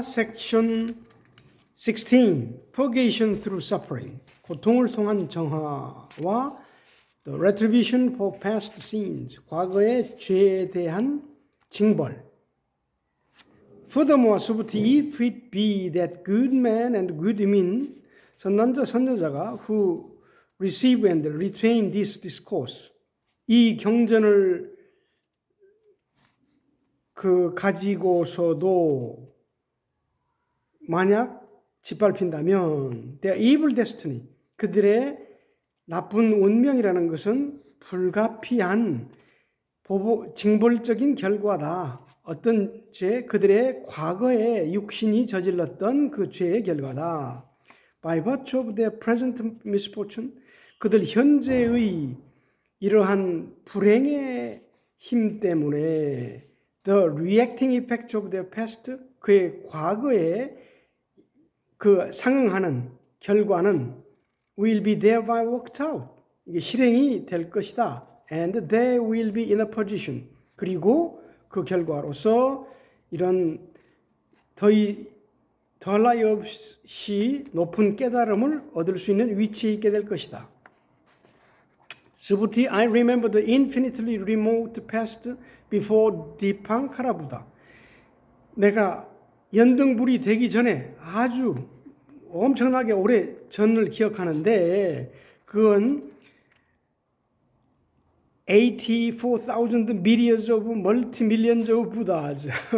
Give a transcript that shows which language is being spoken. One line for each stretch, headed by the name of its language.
English: 섹션 16, Purgation through Suffering,
Korean: 고통을 통한 정화와
English: The Retribution for Past Sins,
Korean: 과거의 죄에 대한 징벌.
English: Furthermore, 수부티, if it be that good men and good women,
Korean: 선남자 선여자가
English: who receive and retain this discourse,
Korean: 이 경전을 가지고서도 만약 짓밟힌다면
English: their evil destiny,
Korean: 그들의 나쁜 운명이라는 것은 불가피한 징벌적인 결과다. 어떤 죄? 그들의 과거에 육신이 저질렀던 그 죄의 결과다. By virtue of their present misfortune, 그들 현재의 이러한 불행의 힘 때문에 The reacting effect of their past, 그의 과거에 그 상응하는 결과는 will be thereby worked out. 이게 실행이 될 것이다.
English: And they will be in a position.
Korean: 그리고 그 결과로서 이런 더할 나위 없이 높은 깨달음을 얻을 수 있는 위치에 있게 될 것이다.
English: 수부티, I remember the infinitely remote past before 디팡카라 부다.
Korean: 내가 연등불이 되기 전에 아주 엄청나게 오래 전을 기억하는데 그건
English: 84,000 millions of multi-millions of Buddhas.